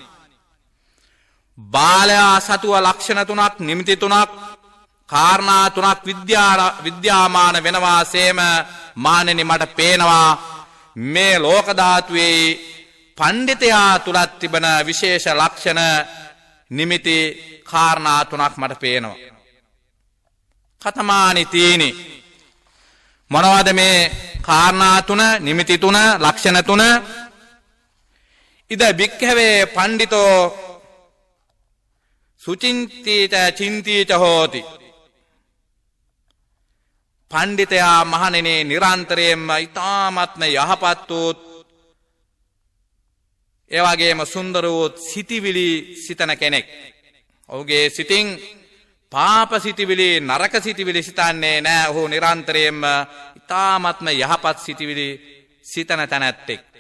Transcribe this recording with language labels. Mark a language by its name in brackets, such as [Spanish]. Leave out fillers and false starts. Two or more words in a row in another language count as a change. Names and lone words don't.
[Sinhala] බාලයා සතුව ලක්ෂණ 3ක් නිමිති 3ක් කාරණා 3ක් විද්‍යාමාන වෙනවාසේම මානෙනි මට පේනවා මේ ලෝක ධාතුවේ පණ්ඩිතයා තුලත් තිබෙන විශේෂ ලක්ෂණ නිමිති කාරණා 3ක් මට පේනවා. [Pali] කතමානි තීනි [Sinhala] මොනවද මේ කාරණා 3 නිමිති 3 ලක්ෂණ 3? [Pali] ඉද භික්ඛවේ පණ්ඩිතෝ සුචින්තිත චින්තිත හෝති. [Sinhala] පණ්ඩිතයා මහණෙනි නිරන්තරයෙන්ම ඊ타ත්ම යහපත් වූ ඒ වගේම සුන්දර වූ සිටිවිලි සිතන කෙනෙක්. ඔහුගේ සිතින් පාප සිතිවිලි නරක සිතිවිලි සිතන්නේ නැහැ. ඔහු නිරන්තරයෙන්ම ඊ타ත්ම යහපත් සිතිවිලි සිතන තැනැත්තෙක්.